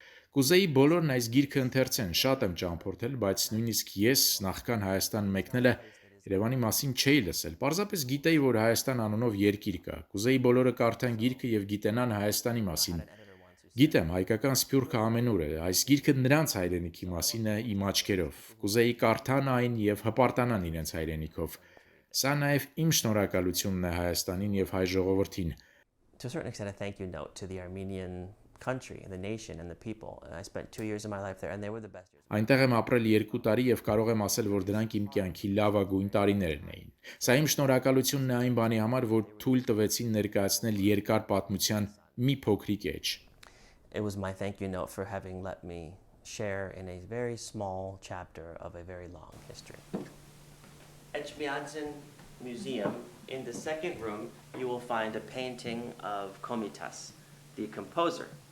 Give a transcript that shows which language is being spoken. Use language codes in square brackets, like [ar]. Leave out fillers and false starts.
[hy] Կուզեի բոլորն այս գիրքը ընթերցեն, շատ եմ ճամփորդել, բայց նույնիսկ ես նախքան Հայաստան մեկնելը Երևանի մասին չէի լսել։ Պարզապես գիտեի, որ Հայաստան անունով երկիր կա։ Կուզեի բոլորը կարդան գիրքը եւ գիտենան Հայաստանի մասին։ Գիտեմ, հայկական սփյուռքը ամենուր է։ Այս գիրքը նրանց հայրենիքի մասին է իմ աչքերով։ Կուզեի կարդան այն եւ հպարտանան իրենց հայրենիքով։ Սա նաեւ իմ շնորհակալությունն է Հայաստանին եւ հայ ժողովրդին։ [en] To a certain extent, a thank you note to the Armenian country and the nation and the people. And I spent 2 years of my life there, and they were the best years. [hy] Այնտեղ եմ ապրել 2 տարի եւ կարող եմ ասել, որ դրանք իմ կյանքի լավագույն տարիներն էին։ Սա իմ շնորհակալությունն է այն բանի համար, որ թույլ տվեցին ներկայացնել երկար պատմության մի փոքրիկ էջ։ [en] It was my thank you note for having let me share in a very small chapter of a very long history. At Miadzin Museum, in the second room, you will find a painting of Komitas, the composer.